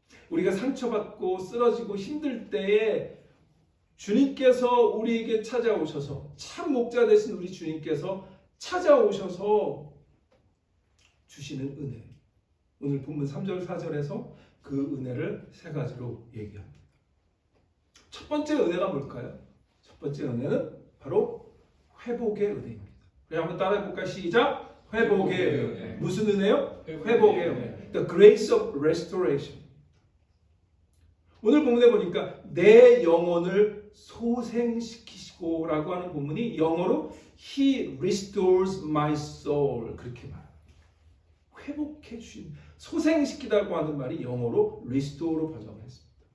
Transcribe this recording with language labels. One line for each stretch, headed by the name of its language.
Korean: 우리가 상처받고 쓰러지고 힘들 때에 주님께서 우리에게 찾아오셔서 참 목자 되신 우리 주님께서 찾아오셔서 주시는 은혜. 오늘 본문 3절 4절에서 그 은혜를 세 가지로 얘기합니다. 첫 번째 은혜가 뭘까요? 첫 번째 은혜는 바로 회복의 은혜입니다. 우리 한번 따라해볼까요? 시작! 회복의 은혜. 무슨 은혜요? 회복의 은혜.
English: The grace of restoration.
Korean: 오늘 본문에 보니까 내 영혼을 소생시키시고 라고 하는 본문이 영어로
English: He restores my soul
Korean: 그렇게 말합니다. 회복해 주신 소생시키다고 하는 말이 영어로 restore로 번역을 했습니다.